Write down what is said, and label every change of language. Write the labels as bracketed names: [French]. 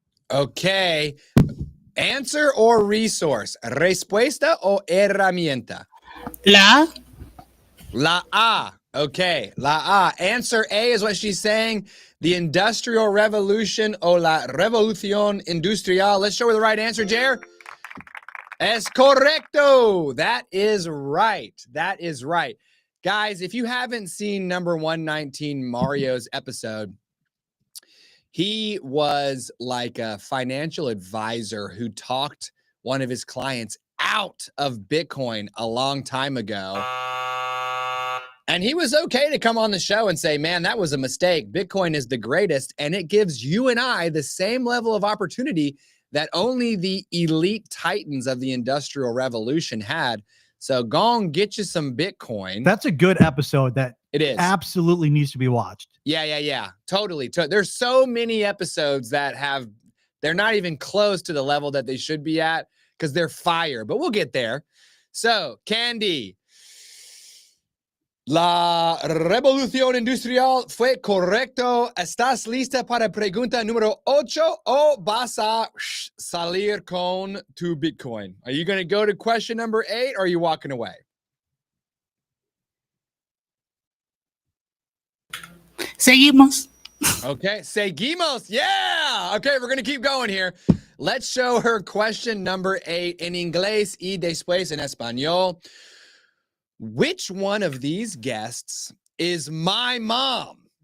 [English] Okay. Answer or resource? [Spanish] Respuesta o herramienta? La La A. Okay. La A. [English] Answer A is what she's saying. The Industrial Revolution [Spanish] o la Revolución Industrial. [English] Let's show her the right answer, Jer. [Spanish] Es correcto. [English] That is right. That is right. Guys, if you haven't seen number 119 Mario's episode, he was like a financial advisor who talked one of his clients out of Bitcoin a long time ago. And he was okay to come on the show and say, man, that was a mistake. Bitcoin is the greatest. And it gives you and I the same level of opportunity that only the elite titans of the Industrial Revolution had. So go and get you some Bitcoin. That's a good episode that it is absolutely needs to be watched. Yeah. Totally. There's so many episodes that they're not even close to the level that they should be at because they're fire, but we'll get there. [Spanish] So, Candy, la revolución industrial fue correcto. ¿Estás lista para pregunta número 8 o vas a salir con tu Bitcoin? [English] Are you going to go to question number 8 or are you walking away? [Spanish] seguimos. Okay, seguimos. Yeah. [English] Okay, we're going to keep going here. Let's show her question number 8 in [Spanish] inglés y después en español. [English] Which one of these guests is my mom?